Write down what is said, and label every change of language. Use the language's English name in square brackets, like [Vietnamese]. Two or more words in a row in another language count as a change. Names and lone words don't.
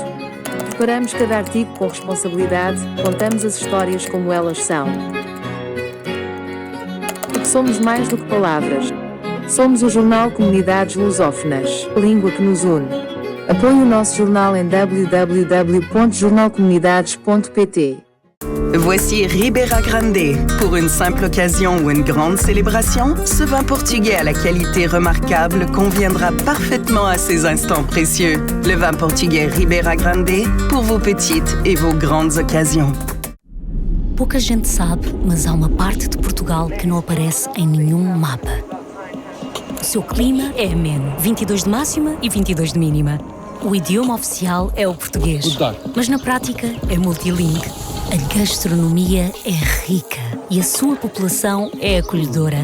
[Portuguese] Preparamos cada artigo com responsabilidade, contamos as histórias como elas são. Porque somos mais do que palavras. Somos o jornal Comunidades Lusófonas, língua que nos une. Apoie o nosso jornal em www.jornalcomunidades.pt. [French] Voici Ribera Grande. Pour une simple occasion ou une grande célébration, ce vin portugais à la qualité remarquable conviendra parfaitement à ces instants précieux. Le vin portugais Ribera Grande pour vos petites et vos grandes occasions. [Portuguese] Pouca gente sabe, mas há uma parte de Portugal que não aparece em nenhum mapa. O seu clima é ameno, 22 de máxima e 22 de mínima. O idioma oficial é o português, mas na prática é multilingue. A gastronomia é rica e a sua população é acolhedora.